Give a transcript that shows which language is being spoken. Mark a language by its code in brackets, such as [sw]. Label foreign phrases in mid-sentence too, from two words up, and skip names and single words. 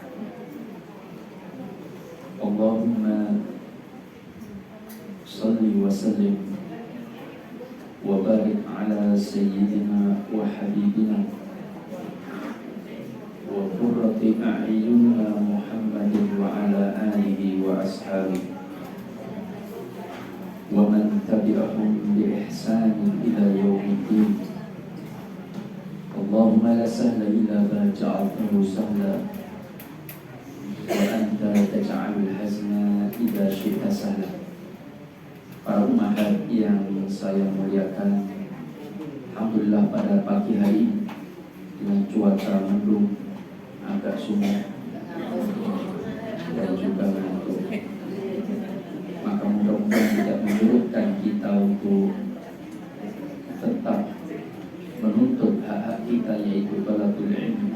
[ar] اللهم صل وسلم وبارك على سيدنا وحبيبنا وقرة أعيننا محمد وعلى آله وأصحابه ومن تبعهم بإحسان إلى يوم الدين. اللهم لا سهل إلا ما جعلته سهلا وأنت تجعل الحزن إذا شئت سهلا. [id] Para umahat yang saya muliakan, alhamdulillah pada pagi hari dengan cuaca mendung, agak sumuk dan juga ngantuk, maka mudah-mudahan tidak menyurutkan kita untuk tetap menuntut hak-hak kita, yaitu [ar] طلب العلم.